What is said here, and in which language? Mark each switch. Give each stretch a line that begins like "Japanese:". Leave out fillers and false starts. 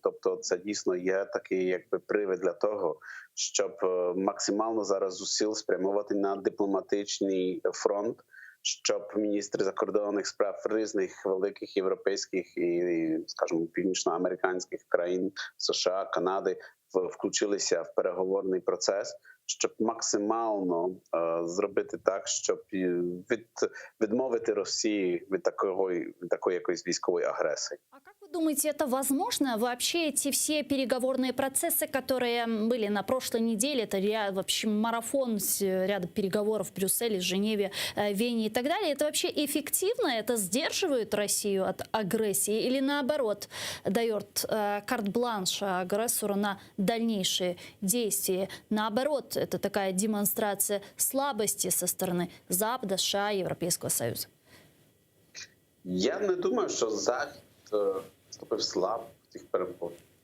Ukrainian: Тобто це дійсно є такий якби привід для того, щоб максимально зараз зусиль спрямувати на дипломатичний фронт, щоб міністри закордонних справ різних великих європейських і, скажімо, північноамериканських країн, США, Канади, включилися в переговорний процес, щоб максимально зробити так, щоб відмовити Росії від такої якоїсь військової агресії.
Russian: Думаете, это возможно? Вообще эти все переговорные процессы, которые были на прошлой неделе, это вообще марафон ряда переговоров в Брюсселе, Женеве, Вене и так далее, это вообще эффективно? Это сдерживает Россию от агрессии или наоборот дает карт-бланш агрессору на дальнейшие действия? Наоборот, это такая демонстрация слабости со стороны Запада, США, Европейского Союза?
Ukrainian: Я не думаю, що Захід вступив слабо в цих перемовинах.